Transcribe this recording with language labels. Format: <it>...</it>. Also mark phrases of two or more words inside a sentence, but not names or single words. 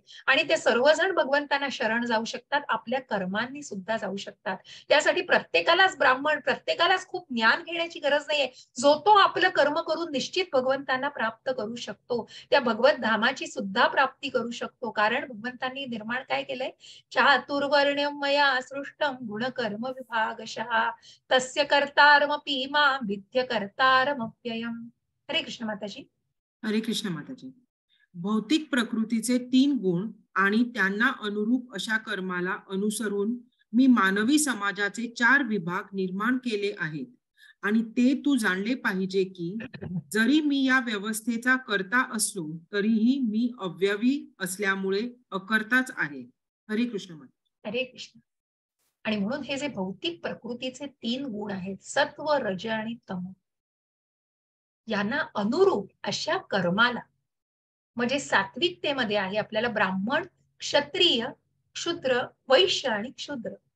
<mr>आणि ते सर्वजण भगवंतांना शरण जाऊ शकतात, आपल्या कर्मांनी सुद्धा जाऊ शकतात. त्यासाठी प्रत्येकालाच ब्राह्मण, प्रत्येकालाच खूप ज्ञान घेण्याची गरज नाहीये. जो तो आपलं कर्म करून निश्चित भगवंतांना प्राप्त करू शकतो, त्या भगवत धामाची सुद्धा प्राप्ती करू शकतो. कारण भगवंतांनी निर्माण काय केलंय,</mr> <sa>चातुर्वर्ण्यं मया सृष्टं गुणकर्म विभागशः तस्य कर्तारमपि मां विद्य कर्तारमप्ययम्.</sa> <mr>हरे कृष्ण माताजी. हरे कृष्ण माताजी. भौतिक प्रकृतीचे 3 गुण आणि त्यांना अनुरूप अशा कर्माला अनुसरून मी मानवी समाजाचे 4 विभाग निर्माण केले आहेत. आणि ते तू जाणले पाहिजे की जरी मी या व्यवस्थेचा कर्ता असलो तरीही मी अव्यवी असल्यामुळे अकर्ताच आहे. हरे कृष्ण माता. हरे कृष्ण. आणि म्हणून हे जे भौतिक प्रकृतीचे 3 गुण आहेत, सत्व, रज आणि तम, यांना अनुरूप अशा कर्माला, म्हणजे सात्विकतेमध्ये आहे आपल्याला ब्राह्मण, क्षत्रिय, क्षुद्र, वैश्य आणि क्षुद्र,</mr>